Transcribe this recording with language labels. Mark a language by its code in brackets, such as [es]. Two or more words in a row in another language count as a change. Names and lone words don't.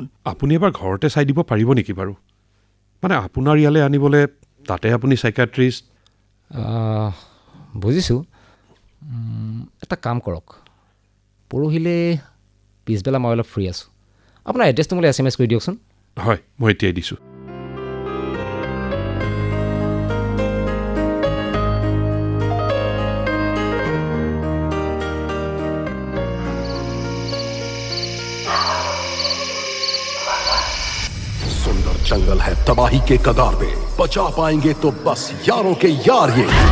[as] আপুনি এবাৰ ঘৰতে চাই দিব পাৰিব নেকি বাৰু মানে আপোনাৰ ইয়ালৈ আনিবলৈ তাতে আপুনি চাইকাট্ৰিষ্ট বুজিছোঁ এটা কাম কৰক পৰহিলৈ পিছবেলা মই অলপ ফ্ৰী আছোঁ আপোনাৰ এড্ৰেছটো মোলৈ SMS কৰি দিয়কচোন হয় মই এতিয়াই দিছোঁ [hi] सुंदर जंगल है तबाही के कगार पे बचा पाएंगे तो बस यारों के यार ये